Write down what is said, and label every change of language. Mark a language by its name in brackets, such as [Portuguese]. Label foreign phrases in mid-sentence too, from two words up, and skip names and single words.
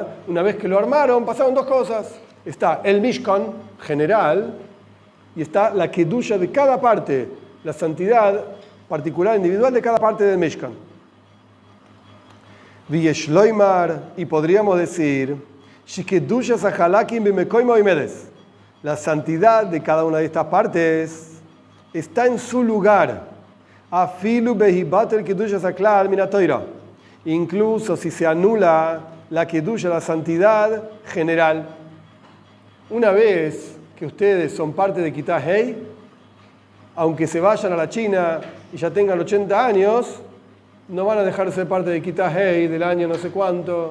[Spanish] Una vez que lo armaron, pasaron dos cosas. Está el Mishkan general y está la kedusha de cada parte, la santidad particular, individual de cada parte del Mishkan. V'yeshloimar, y podríamos decir, [Hebrew] שקדושת החלקים במקומה עומדת. [Spanish] La santidad de cada una de estas partes está en su lugar. [Hebrew] אפילו בהתבטל קדושת הכלל מן התורה. [Spanish] Incluso si se anula la kedusha, la santidad general. Una vez que ustedes son parte de Kitá Hei, aunque se vayan a la China y ya tengan 80 años, no van a dejar de ser parte de Kitá Hei del año no sé cuánto.